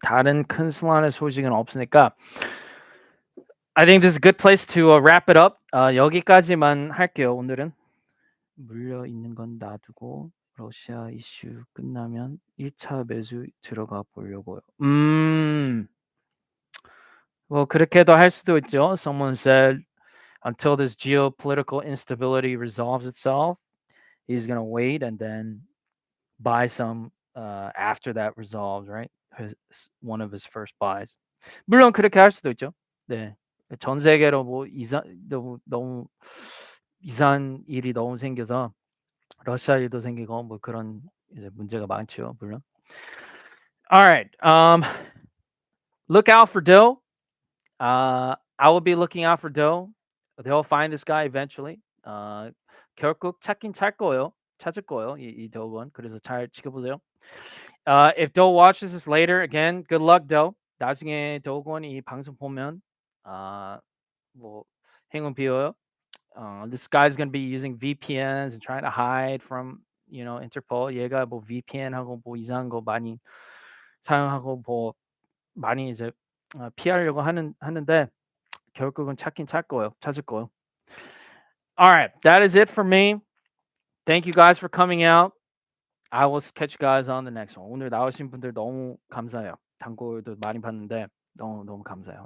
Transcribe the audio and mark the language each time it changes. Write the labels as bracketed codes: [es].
[ko] 다른 큰 Solana 소식은 없으니까 [en] I think this is a good place to wrap it up. [ko] 여기까지만 할게요. 오늘은 물려 있는 건 놔두고 러시아 이슈 끝나면 1차 매수 들어가 보려고요. 뭐 그렇게도 할 수도 있죠. [en] Someone said until this geopolitical instability resolves itself, he's gonna wait and then buy some after that resolves, right? One of his first buys. [ko] 물론 그렇게 할 수도 있죠. 네. 전 세계로 뭐 너무 이상한 일이 너무 생겨서 러시아 일도 생기고 뭐 그런 이제 문제가 많죠, 물론. [en] All right. Look out for Dill. I will be looking out for Dill. They'll find this guy eventually. [ko] 결국 찾긴 찾을 거예요. 이 Dogon. 그래서 잘 지켜보세요. [en] If Doe watches this later, again, good luck, Doe. [ko] 나중에 Dogon이 이 방송 보면 뭐 행운 비어요. [en] this guy's gonna be using VPNs and trying to hide from Interpol. [ko] 얘가 뭐 VPN하고 뭐 이상한 거 많이 사용하고 뭐 많이 이제 피하려고 하는데 결국은 찾을 거예요. [en] All right, that is it for me. Thank you guys for coming out. I will catch you guys on the next one. [ko] 오늘 나오신 분들 너무 감사해요. 단골도 많이 봤는데 너무 감사해요.